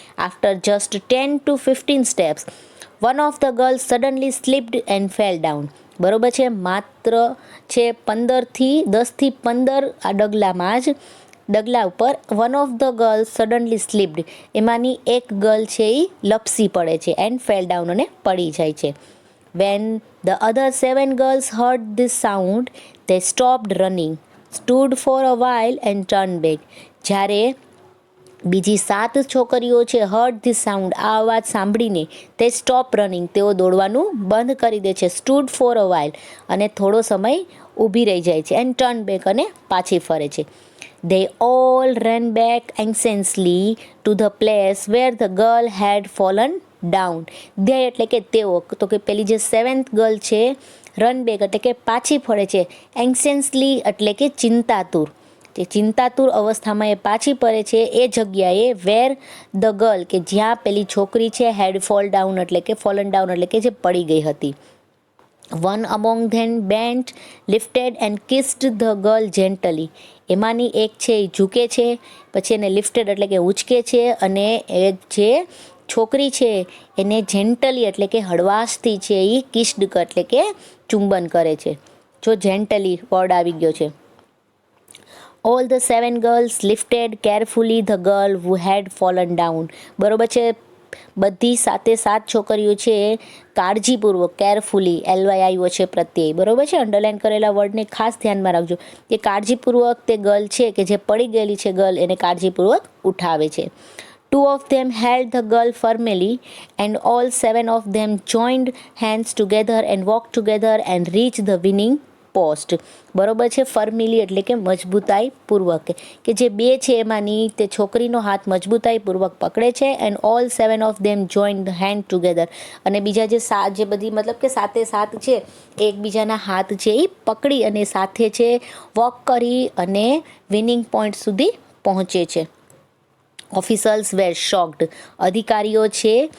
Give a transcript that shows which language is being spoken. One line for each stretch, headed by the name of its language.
English: After just 10 to 15 steps one of the girls suddenly slipped and fell down.
Gujarati: બરોબર છે, માત્ર છે 10થી 15 આ ડગલા ઉપર
English: one of the girls suddenly slipped,
Gujarati: એમાંની એક ગર્લ છે એ લપસી પડે છે,
English: and fell down
Gujarati: અને પડી જાય છે.
English: When the other 7 girls heard this sound, they stopped running, stood for a while and turned back.
Gujarati: જ્યારે બીજી 7 છોકરીઓ છે
English: heard this sound,
Gujarati: આ અવાજ સાંભળીને તે
English: stop running,
Gujarati: તેઓ દોડવાનું બંધ કરી દે છે,
English: stood for a while
Gujarati: અને થોડો સમય ઊભી રહી જાય છે,
English: and turn back
Gujarati: અને પાછી ફરે છે.
English: They all ran back anxiously to the place where the girl had fallen down.
Gujarati: They એટલે કે તેઓ, તો કે પેલી જે 7th ગર્લ છે
English: run back
Gujarati: એટલે કે પાછી ફરે છે, anxiously એટલે કે ચિંતાતુર, જે ચિંતાતુર અવસ્થામાં એ પાછી પડે છે એ જગ્યાએ
English: where the girl
Gujarati: કે જ્યાં પેલી છોકરી છે
English: had fall down
Gujarati: એટલે કે
English: fallen down
Gujarati: એટલે કે જે પડી ગઈ હતી.
English: one among them bent lifted and kissed the girl gently,
Gujarati: એમાંની એક છે એ ઝૂકે છે, પછી એને લિફ્ટેડ એટલે કે ઉંચકે છે, અને એ જે છોકરી છે એને જેન્ટલી એટલે કે હળવાશથી છે એ કિસ્ડ એટલે કે ચુંબન કરે છે. જો જેન્ટલી વર્ડ આવી ગયો છે.
English: All the 7 girls lifted carefully the girl who had fallen down.
Gujarati: બરોબર છે, બધી 7 છોકરીઓ છે કાળજીપૂર્વક, કેરફુલી, LY આવ્યો છે પ્રત્યય. બરોબર છે, અંડરલાઇન કરેલા વર્ડને ખાસ ધ્યાનમાં રાખજો કે કાળજીપૂર્વક તે ગર્લ છે કે જે પડી ગયેલી છે ગર્લ એને કાળજીપૂર્વક ઉઠાવે છે.
English: 2 of them held the girl firmly and all 7 of them joined hands together and walked together and reached the winning post.
Gujarati: બરોબર છે, ફર્મિલી એટલે કે મજબૂતાઈપૂર્વક, કે જે 2 છે એમાંની તે છોકરીનો હાથ મજબૂતાઈપૂર્વક પકડે છે,
English: and all 7 of them joined hand together,
Gujarati: અને બીજા જે બધી મતલબ કે 7 છે એકબીજાના હાથ છે એ પકડી અને સાથે છે વોક કરી અને વિનિંગ પોઈન્ટ સુધી પહોંચે છે.
English: officers were shocked,
Gujarati: અધિકારીઓ છે